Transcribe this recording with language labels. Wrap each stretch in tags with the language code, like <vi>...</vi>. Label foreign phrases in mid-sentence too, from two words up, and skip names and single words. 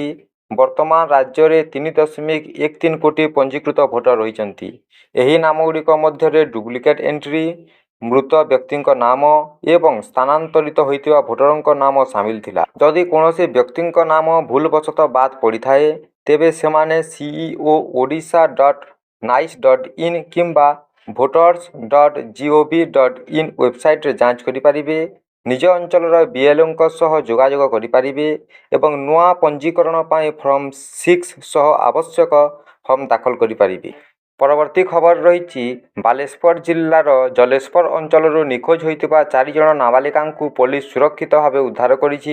<or>ବର୍ତ୍ତମାନ ରାଜ୍ୟରେ 3.13 କୋଟି ପଞ୍ଜୀକୃତ ଭୋଟର ରହିଛନ୍ତି। ଏହି ନାମଗୁଡ଼ିକ ମଧ୍ୟରେ</or> <en>duplicate entry,</en> <or>ମୃତ ବ୍ୟକ୍ତିଙ୍କ ନାମ ଏବଂ ସ୍ଥାନାନ୍ତରିତ ହୋଇଥିବା ଭୋଟରଙ୍କ ନାମ ସାମିଲ ଥିଲା। ଯଦି କୌଣସି ବ୍ୟକ୍ତିଙ୍କ ନାମ ଭୁଲବଶତଃ ବାଦ୍ ପଡ଼ିଥାଏ, ତେବେ ସେମାନେ ceo.odisha.nice.in କିମ୍ବା voters.gov.in ୱେବସାଇଟରେ ଯାଞ୍ଚ କରିପାରିବେ। ନିଜ ଅଞ୍ଚଳର BLOଙ୍କ ସହ ଯୋଗାଯୋଗ କରିପାରିବେ ଏବଂ ନୂଆ ପଞ୍ଜୀକରଣ ପାଇଁ ଫର୍ମ 6 ସହ ଆବଶ୍ୟକ ଫର୍ମ ଦାଖଲ କରିପାରିବେ। ପରବର୍ତ୍ତୀ ଖବର ରହିଛି, ବାଲେଶ୍ୱର ଜିଲ୍ଲାର ଜଲେଶ୍ୱର ଅଞ୍ଚଳରୁ ନିଖୋଜ ହୋଇଥିବା 4 ଜଣ ନାବାଳିକାଙ୍କୁ ପୋଲିସ ସୁରକ୍ଷିତ ଭାବେ ଉଦ୍ଧାର କରିଛି।</or>